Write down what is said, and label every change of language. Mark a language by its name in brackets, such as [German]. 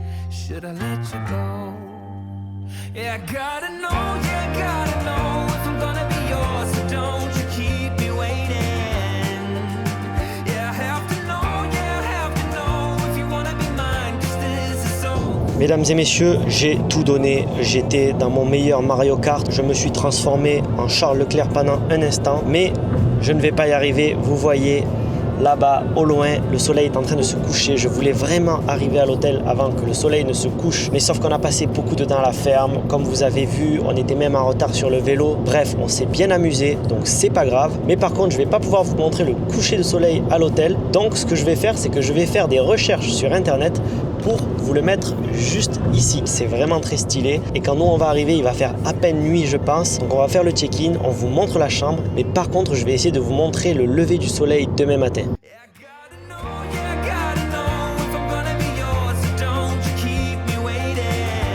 [English] Should I let you go? Yeah, I gotta know, yeah, I gotta know if I'm gonna be yours, so don't you keep me waiting. Yeah, I have to know, yeah, I have to know if you wanna be mine, 'cause this is so. [French] Mesdames et messieurs, j'ai tout donné. J'étais dans mon meilleur Mario Kart. Je me suis transformé en Charles Leclerc pendant un instant, mais je ne vais pas y arriver. Vous voyez, là-bas, au loin, le soleil est en train de se coucher. Je voulais vraiment arriver à l'hôtel avant que le soleil ne se couche. Mais sauf qu'on a passé beaucoup de temps à la ferme. Comme vous avez vu, on était même en retard sur le vélo. Bref, on s'est bien amusé, donc c'est pas grave. Mais par contre, je vais pas pouvoir vous montrer le coucher de soleil à l'hôtel. Donc ce que je vais faire, c'est que je vais faire des recherches sur internet pour vous le mettre juste ici. C'est vraiment très stylé. Et quand nous on va arriver, il va faire à peine nuit, je pense. Donc on va faire le check-in, on vous montre la chambre. Mais par contre, je vais essayer de vous montrer le lever du soleil demain matin. [English] Yeah, I gotta know, yeah, I gotta know if I'm gonna be yours, so don't you keep me waiting.